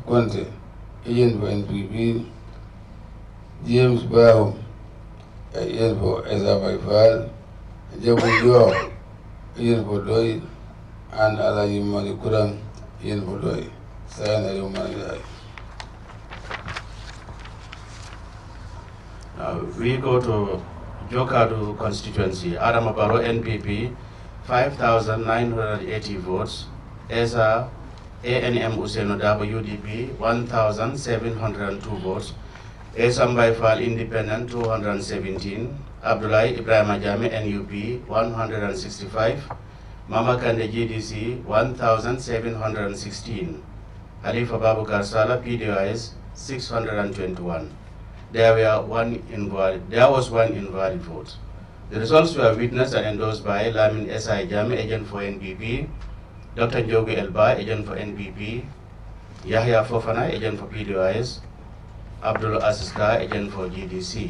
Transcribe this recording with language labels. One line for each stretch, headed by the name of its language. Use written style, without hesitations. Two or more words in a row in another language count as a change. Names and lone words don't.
English: Conte, agent for NPP, James Bahum, agent for Esabai Fall, Jabu Joao, agent for Doi, and Alaji Mali Kurang, agent for Doi. We go to Jokadu constituency, Adama Barrow NPP, 5,980 votes. ESA ANM Useno Dabo UDP, 1,702 votes. Esambai Fall Independent, 217. Abdullahi Ibrahim Ajame NUP, 165. Mama Kande GDC, 1,716. Halifa Babu Karsala PDIS, 621. There was one invalid vote. The results were witnessed and endorsed by Lamin S.I. Jame, agent for NPP, Dr. Njogu Elba, agent for NPP, Yahya Fofana, agent for PDIS, Abdul Asiska, agent for GDC.